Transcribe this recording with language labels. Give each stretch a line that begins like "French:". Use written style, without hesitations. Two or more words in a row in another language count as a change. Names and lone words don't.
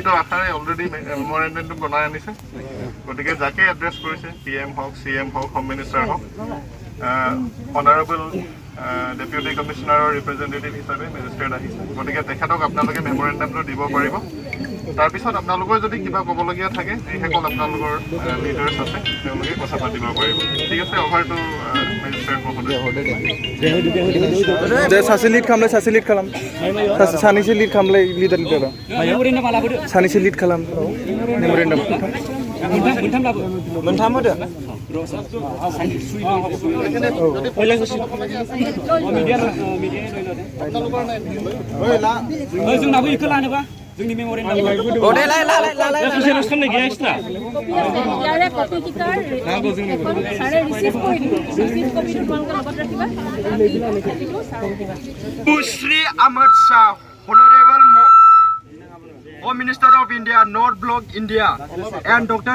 Assamese: আকাৰে অলৰেডি মেমৰেণ্ডামটো বনাই আনিছে গতিকে যাকে এড্ৰেছ কৰিছে PM হওক CM হওক
English: home minister
Assamese: হওক
English: honorable deputy commissioner's representative
Assamese: হিচাপে মেজিষ্ট্ৰেট আহিছে গতিকে তেখেতক আপোনালোকে মেমৰেণ্ডামটো দিব পাৰিব তাৰপিছত আপোনালোকৰ যদি কিবা ক'বলগীয়া থাকে যিসকল আপোনালোকৰ লিডাৰ্ছ আছে তেওঁলোকে কথা পাতিব পাৰিব ঠিক আছে অভাৰটো মেজিষ্ট্ৰেট মহোদয়
Bodo: दे सासे लिड खालामलाय सासे लिड खालाम सानैसो लिड खालामलाय लिडार सानैसो लिड खालाम मेमरेन्डाम मोनथाम होदो जोंनाबो इखो लानोबा जोंनि मेमरेन्डाम
English: Shri Ahmad Shah, Honorable Home Minister of India, North Block, India, and Dr.